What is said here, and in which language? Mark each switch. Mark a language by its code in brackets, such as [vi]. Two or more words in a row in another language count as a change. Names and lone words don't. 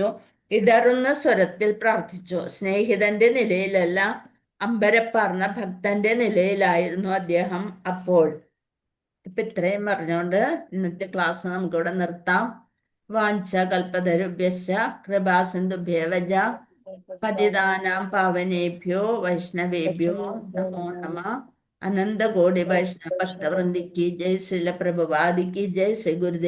[ml] ഇടറുന്ന സ്വരത്തിൽ പ്രാർത്ഥിച്ചു. സ്നേഹിതന്റെ നിലയിലല്ല, അമ്പരപ്പാർന്ന ഭക്തന്റെ നിലയിലായിരുന്നു അദ്ദേഹം അപ്പോൾ. ഇപ്പൊ ഇത്രയും പറഞ്ഞുകൊണ്ട് ഇന്നത്തെ ക്ലാസ് നമുക്കിവിടെ നിർത്താം. [sa] വാഞ്ച കൽപതരുഭ്യശ്ച കൃപാസിന്ധുഭ്യേവ പതിതാനാം പാവനേഭ്യോ വൈഷ്ണവേഭ്യോ നമോ നമഃ. [hi] अनन्तकोटि वैष्णव भक्तवृन्दकी जय. श्रील प्रभुपादकी जय. श्री गुरुदेव.